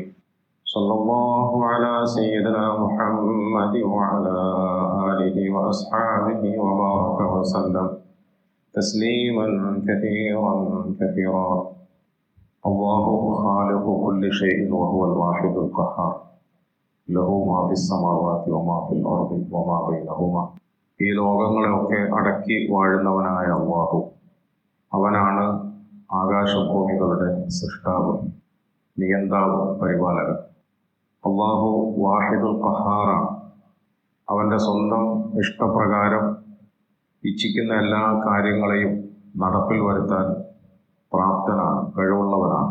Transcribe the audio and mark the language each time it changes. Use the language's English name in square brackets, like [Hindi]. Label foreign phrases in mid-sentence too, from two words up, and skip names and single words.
[Arabic] صلى الله على سيدنا محمد وعلى آله وأصحابه وبارك وسلم تسليما كثيرا كثيرا. الله خالق كل شيء وهو الواحد القهار له ما في السماوات وما في الأرض وما بينهما. [Malayalam] ഈ ലോകങ്ങളെയൊക്കെ അടക്കി വാഴുന്നവനായ അല്ലാഹു, അവനാണ് ആകാശഭൂമികളുടെ സൃഷ്ടാവ്, നിയന്താവ്, പരിപാലകൻ. അല്ലാഹു [Arabic] الواحد القهار. [Malayalam] അവൻ്റെ സ്വന്തം ഇഷ്ടപ്രകാരം ഇച്ഛിക്കുന്ന എല്ലാ കാര്യങ്ങളെയും നടപ്പിൽ വരുത്താൻ പ്രാപ്തനാണ്, കഴിവുള്ളവനാണ്.